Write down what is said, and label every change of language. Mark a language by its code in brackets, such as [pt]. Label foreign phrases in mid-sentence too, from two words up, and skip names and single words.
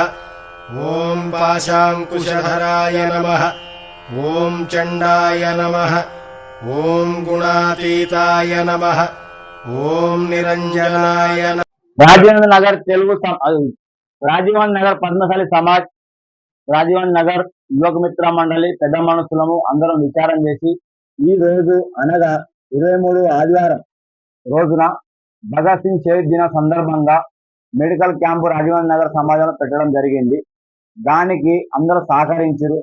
[sa] ओम पाशाङ्कुशधराय नमः। ओम चण्डाय नमः। ओम गुणातीताय नमः। ओम निरंजनाय नमः। [te] राजेंद्र नगर तेलुगु राजीव नगर पद्मशाली समाज రాజీవ్ నగర్ యువక మిత్ర మండలి పెద్ద మనుషులము అందరం విచారం చేసి ఈ రోజు అనగా 23 ఆదివారం రోజున భగత్ సింగ్ షహీద్ దిన సందర్భంగా మెడికల్ క్యాంపు రాజీవ్ నగర్ సమాజంలో పెట్టడం జరిగింది. దానికి అందరూ సహకరించారు.